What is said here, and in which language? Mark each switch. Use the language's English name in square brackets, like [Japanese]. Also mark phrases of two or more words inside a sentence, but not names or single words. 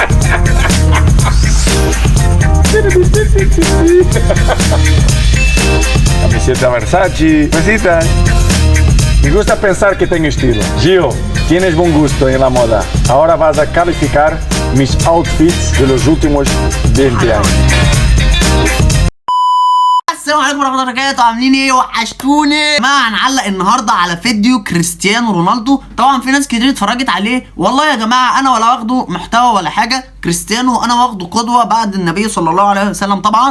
[Spanish] Camiseta Versace, cositas. Me gusta pensar que tengo estilo. Gio, tienes buen gusto en la moda. Ahora vas a calificar mis outfits de los últimos 20 años. [Arabic] السلام عليكم ورحمه الله وبركاته. عاملين ايه؟ وحشتوني يا جماعه. هنعلق النهارده على فيديو كريستيانو رونالدو. طبعا في ناس كتير اتفرجت عليه. والله يا جماعه انا ولا واخده محتوى ولا حاجه. كريستيانو انا واخده قدوه بعد النبي صلى الله عليه وسلم طبعا.